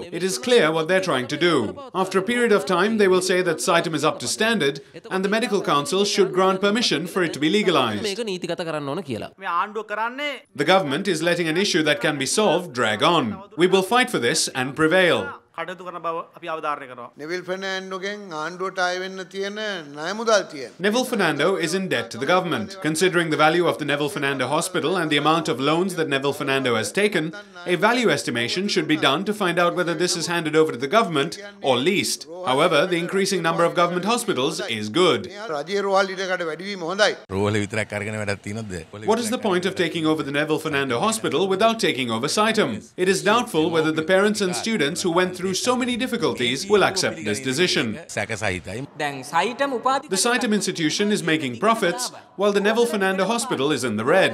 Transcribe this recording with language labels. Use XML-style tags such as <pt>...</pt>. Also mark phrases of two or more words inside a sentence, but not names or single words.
<en>It is clear what they're trying to do. After a period of time, they will say that SITEM is up to standard and the Medical Council should grant permission for it to be legalized. The government is letting an issue that can be solved drag on. We will fight for this and prevail.</en> <si>කටයුතු කරන බව අපි අවධාරණය කරනවා. Neville Fernandoගෙන් ආණ්ඩුවට අය වෙන්න තියෙන ණය මුදල් තියෙන.</si> <en>Neville Fernando is in debt to the government. Considering the value of the Neville Fernando Hospital and the amount of loans that Neville Fernando has taken, a value estimation should be done to find out whether this is handed over to the government or leased. However, the increasing number of government hospitals is good.</en> <si>රජයේ රෝහල් ඉඩකඩ වැඩිවීම හොඳයි. රෝහල විතරක් අරගෙන වැඩක් තියෙනවද?</si> <en>What is the point of taking over the Neville Fernando Hospital without taking over Saitam? It is doubtful whether the parents and students who went through so many difficulties will accept this decision. The Saitam institution is making profits, while the Neville Fernando Hospital is in the red.</en>